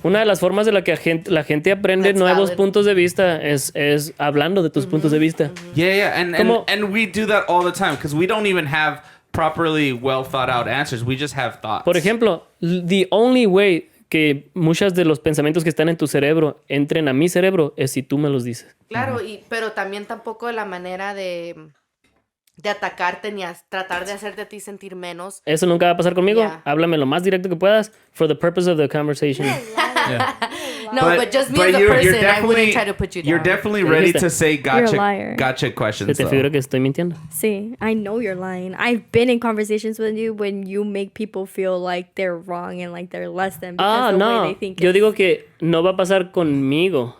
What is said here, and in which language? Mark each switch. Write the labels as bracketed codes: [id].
[es] Una de las formas de la que la gente aprende [en] That's [es] nuevos [en] valid. [es] puntos de vista es hablando de tus puntos de vista. [en] Yeah, [es] Como- [en] and we do that all the time because we don't even have properly well thought out answers. We just have thoughts. [es] Por ejemplo, [en] the only way [es] que muchos de los pensamientos que están en tu cerebro entren a mi cerebro es si tú me los dices. Claro, pero también tampoco la manera de atacarte ni tratar de hacerte a ti sentir menos. Eso nunca va a pasar conmigo. [en] Yeah. [es] Háblame lo más directo que puedas [en] for the purpose of the conversation. No, but just me as a person, I wouldn't try to put you down. You're definitely ready to say You're a liar. gotcha questions. [es] ¿Te figura que estoy mintiendo? [en] See, I know you're lying. I've been in conversations with you when you make people feel like they're wrong and like they're less than because the way they think. [es] Yo digo que no va a pasar conmigo.